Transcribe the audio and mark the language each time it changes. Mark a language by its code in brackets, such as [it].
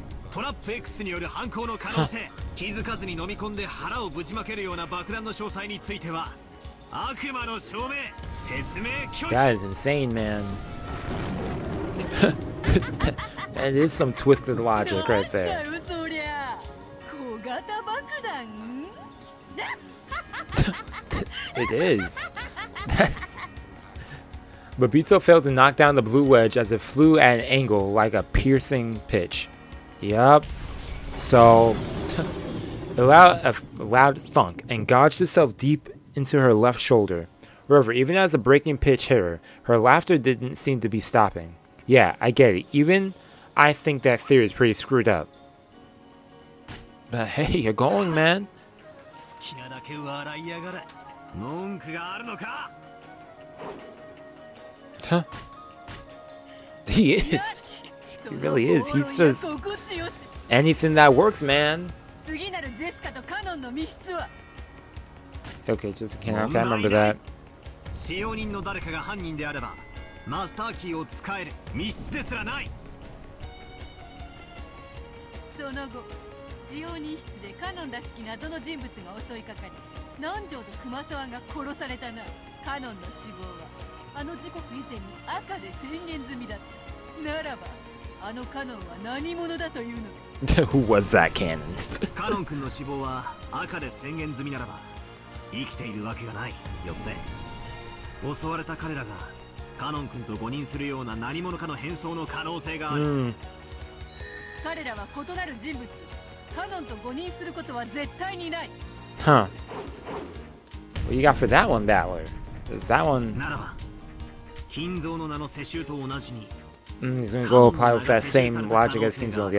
[ja] トラップ X による犯行の可能性、気づかずに飲み込んで腹をぶちまけるような爆弾の詳細については悪魔の証明、説明拒否。 [en] That is insane, man. That is some twisted logic right there. [ja] そりゃ小型爆弾 [en] It is. Babito failed to knock down the blue wedge as it flew at an angle like a piercing pitch. Yup. So, it allowed a loud thunk and gouged itself deep into her left shoulder. However, even as the breaking pitch hit her, her laughter didn't seem to be stopping. Yeah, I get it. Even I think that theory is pretty screwed up. But hey, you're going, man. [ja] 好きなだけ笑いやがれ。文句があるのか。 [en] Huh. He is. He really is. He's just anything that works, man. [ja] 次なるジェシカとカノンの密室は [en] Okay, just can't remember that. [ja] 使用人の誰かが犯人であればマスターキーを使える密室ですらない。その後使用人室でカノンらしき謎の人物が襲いかかり南條と熊沢が殺されたな。カノンの死亡はあの時刻以前に赤で宣言済みだった。ならばあのカノンは何者だというのだ。 [en] Who was that cannon? [ja] カノン君の死亡は赤で宣言済みならば生きているわけがない。よって襲われた彼らがカノン君と誤認するような何者かの変装の可能性がある。彼らは異なる人物。カノンと誤認することは絶対にない。 [en] Huh. What you got for that one, Battler? Is that one? [ja] ならば金蔵の名の世襲と同じに [en] He's gonna go apply with that same logic as Kinzogi.